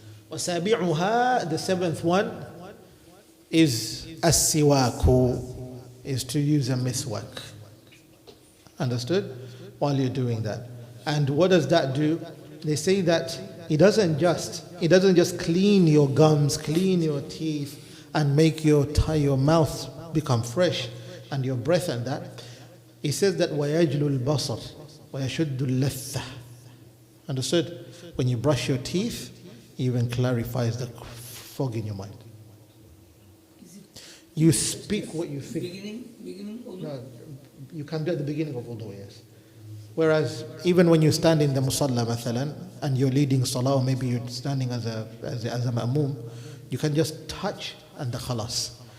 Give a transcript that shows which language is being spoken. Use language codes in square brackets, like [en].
[en] وسابعها, the 7th one, is as-siwaku, is to use a miswak. Understood? While you're doing that. And what does that do? They say that it doesn't just clean your gums, clean your teeth, and make your mouth become fresh, and your breath and that. It says that [ar] وَيَجْلُ الْبَصَرِ وَيَشُدُّ اللَّثَّةِ. [en] Understood? When you brush your teeth, it even clarifies the fog in your mind. You speak what you think. Beginning or No, you can do at the beginning of wudu, yes. Whereas even when you stand in the musalla mathalan, and you're leading salah, or maybe you're standing as a ma'mum, you can just touch and the khalas.